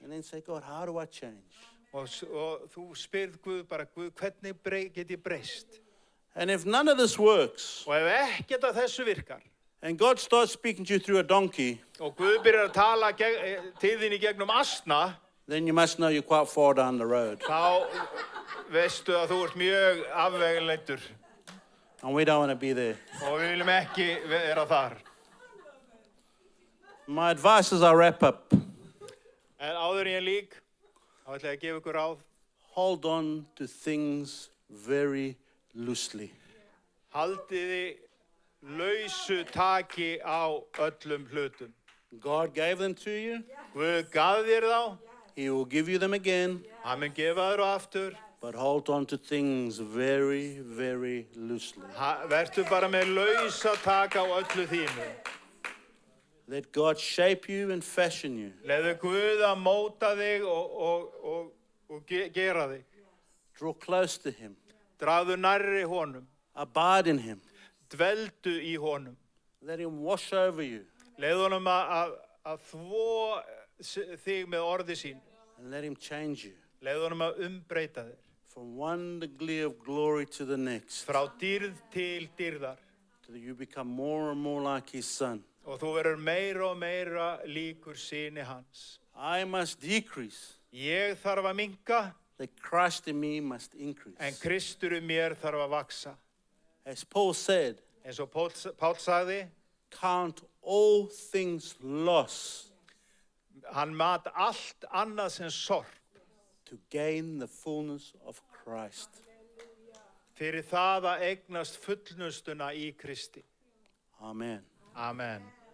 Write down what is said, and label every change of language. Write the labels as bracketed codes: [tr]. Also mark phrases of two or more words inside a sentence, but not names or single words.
[en] And then say, God, how do I change? [is] Og þú spyrð Guð bara, Guð, hvernig get ég breyst? [en] And if none of this works, [is] Og ef ekkert af þessu virkar, [en] and God starts speaking to you through a donkey, [is] og Guð byrjar að tala til þín í gegnum asna, [en] then you must know you're quite far down the road. [is] þá veistu að þú ert mjög afveguleittur. [en] And we don't want to be there. [is] Og við viljum ekki vera þar. [en] My advice as I wrap up, [is] En áður en ég lýk, þá ætla ég að gefa ykkur ráð. [en] hold on to things very loosely. [is] Haldiði lausu taki á öllum hlutum. [en] God gave them to you. [is] Guð gaf þér þá, [en] He will give you them again. [is] hann mun gefa þér og aftur. [en] But hold on to things very, very loosely. [is] Vertu bara með lausa taka á öllu þínu. [en] Let God shape you and fashion you. [is] Leðu Guð að móta þig og gera þig. [en] Draw close to Him. [is] Dragðu nærri honum. [en] Abide in Him. [is] Dveldu í honum. [en] Let Him wash over you. [is] Leðu honum að þvo þig með orði sín. [en] And let Him change you. [is] Leðu honum að umbreyta þér. [en] From one degree of glory to the next. [is] Frá dýrð til dýrðar. [en] Till you become more and more like His Son. [is] Og þú verður meira og meira líkur syni hans. [en] I must decrease. [is] Ég þarf að minnka, [en] That Christ in me must increase. [is] en Kristur í mér þarf að vaksa. [en] As Paul said, [is] Eins og Páll sagði, [en] count all things loss [is] hann mat allt annað sem sorp [en] to gain the fullness of Christ. [is] fyrir það að eignast fullnustuna í Kristi. [en] Amen. [is] Amen.